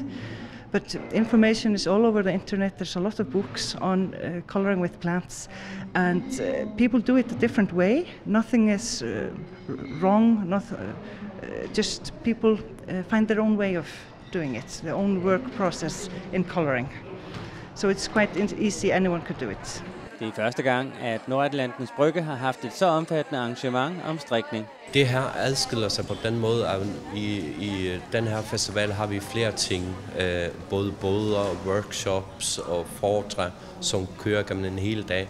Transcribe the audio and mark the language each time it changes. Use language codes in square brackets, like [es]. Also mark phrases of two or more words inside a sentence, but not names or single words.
[en] But information is all over the internet. There's a lot of books on coloring with plants, and people do it a different way. Nothing is wrong, just people find their own way of doing it, their own work process in coloring. So it's quite easy, anyone could do it. [da] Det er første gang, at Nordatlantens Brygge har haft et så omfattende arrangement om strikning. Det her adskiller sig på den måde, at i den her festival har vi flere ting. Både boder, workshops og foretræd, som kører gennem en hel dag.